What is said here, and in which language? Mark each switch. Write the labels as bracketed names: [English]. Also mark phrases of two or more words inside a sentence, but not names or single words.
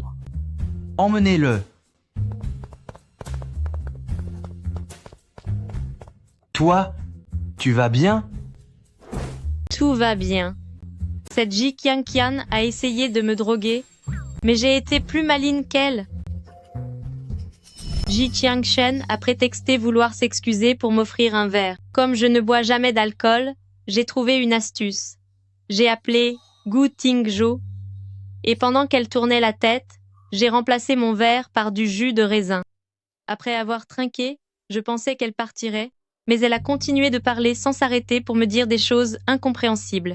[French] Emmenez-le. Toi, tu vas bien? Tout va bien. Cette Ji Qianqian a essayé de me droguer, mais j'ai été plus maligne qu'elle. Ji Qianqian a prétexté vouloir s'excuser pour m'offrir un verre. Comme je ne bois jamais d'alcool, j'ai trouvé une astuce. J'ai appelé Gutingju, et pendant qu'elle tournait la tête, j'ai remplacé mon verre par du jus de raisin. Après avoir trinqué, je pensais qu'elle partirait, mais elle a continué de parler sans s'arrêter pour me dire des choses incompréhensibles.